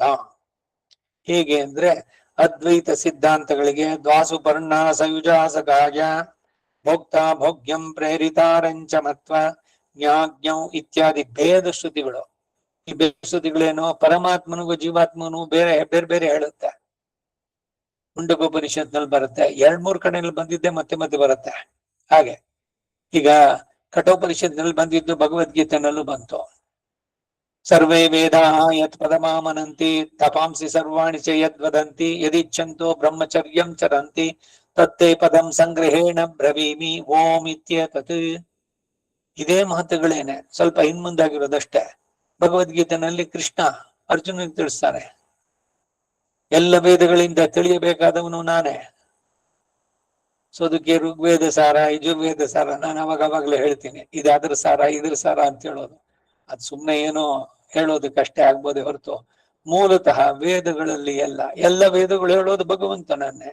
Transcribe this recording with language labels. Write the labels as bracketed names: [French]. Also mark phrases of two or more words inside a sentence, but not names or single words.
[Kannada] ಹೇಗೆ ಅಂದ್ರೆ, ಅದ್ವೈತ ಸಿದ್ಧಾಂತಗಳಿಗೆ [Sanskrit] ದ್ವಾಸುಪರ್ಣ ಸಯುಜಾಸಕಾಯ ಭೋಕ್ತ ಭೋಗ್ಯಂ ಪ್ರೇರಿತಾರಂಚ ಮತ್ವ ಜ್ಞಾಜ್ಞಂ [Kannada] ಇತ್ಯಾದಿ ಭೇದ ಶ್ರುತಿಗಳು. ಈ ಭೇದ ಶ್ರುತಿಗಳೇನು ಪರಮಾತ್ಮನಿಗೂ ಜೀವಾತ್ಮನು ಬೇರೆ ಬೇರೆ ಬೇರೆ ಹೇಳುತ್ತೆ. ಮುಂಡಕೋಪನಿಷತ್ನಲ್ಲಿ ಬರುತ್ತೆ, 2-3 ಕಡೆಯಲ್ಲಿ ಬಂದಿದ್ದೆ ಮತ್ತೆ ಮತ್ತೆ ಬರುತ್ತೆ. ಹಾಗೆ ಈಗ ಕಠೋಪನಿಷತ್ನಲ್ಲಿ ಬಂದಿದ್ದು ಭಗವದ್ಗೀತೆನಲ್ಲೂ ಬಂತು. [Sanskrit] ಸರ್ವೇ ವೇದಾ ಯತ್ ಪದಮಾಮನಂತಿ ತಪಾಂಸಿ ಸರ್ವಾಣಿ ಚ ಯದ್ವದಂತಿ ಯದಿಚ್ಛಂತೋ ಬ್ರಹ್ಮಚರ್ಯಂ ಚರಂತಿ ತತ್ತೇ ಪದಂ ಸಂಗ್ರಹೇಣ ಬ್ರವೀಮಿ ಓಂ ಇತ್ಯೇತತ್. [Kannada] ಇದೇ ಮಾತುಗಳೇನೆ, ಸ್ವಲ್ಪ ಹಿಂದ್ಮುಂದಾಗಿರೋದಷ್ಟೇ. ಭಗವದ್ಗೀತೆನಲ್ಲಿ ಕೃಷ್ಣ ಅರ್ಜುನನಿಗೆ ತಿಳಿಸ್ತಾನೆ, ಎಲ್ಲ ವೇದಗಳಿಂದ ತಿಳಿಯಬೇಕಾದವನು ನಾನೇ. ಸೊ ಅದಕ್ಕೆ ಋಗ್ವೇದ ಸಾರ, ಯಜುರ್ವೇದ ಸಾರ ನಾನು ಅವಾಗಲೇ ಹೇಳ್ತೀನಿ, ಇದಾದ್ರ ಸಾರ ಇದ್ರ ಸಾರ ಅಂತ ಹೇಳೋದು ಅದು ಸುಮ್ಮನೆ ಏನೋ ಹೇಳೋದಕ್ಕಷ್ಟೇ ಆಗ್ಬೋದೇ ಹೊರತು ಮೂಲತಃ ವೇದಗಳಲ್ಲಿ ಎಲ್ಲ ವೇದಗಳು ಹೇಳೋದು ಭಗವಂತನನ್ನೇ.